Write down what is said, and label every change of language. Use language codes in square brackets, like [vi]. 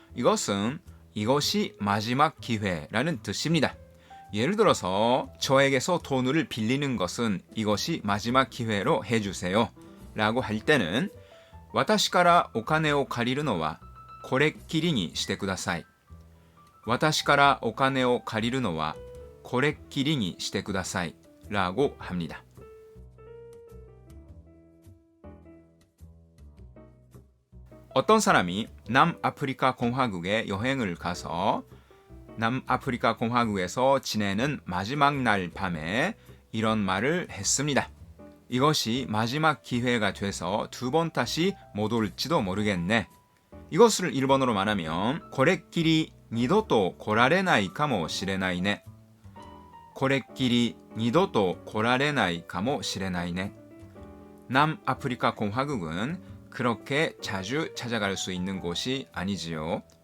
[ko] 이것은 이것이 마지막 기회라는 뜻입니다. 예를 들어서 저에게서 돈을 빌리는 것은 이것이 마지막 기회로 해주세요 라고 할 때는 [ja] 私からお金を借りるのはこれっきりにしてください。私からお金を借りるのはこれっきりにしてください [ko] 라고 합니다. 어떤 사람이 남아프리카 공화국에 여행을 가서 남아프리카 공화국에서 지내는 마지막 날 밤에 이런 말을 했습니다. 이것이 마지막 기회가 돼서 두 번 다시 못 올지도 모르겠네. 이것을 일본어로 말하면 [ja] これっきり二度と来られないかもしれないね。これっきり二度と来られないかもしれないね. [ko] 남아프리카 공화국은 그렇게 자주 찾아갈 수 있는 곳이 아니지요.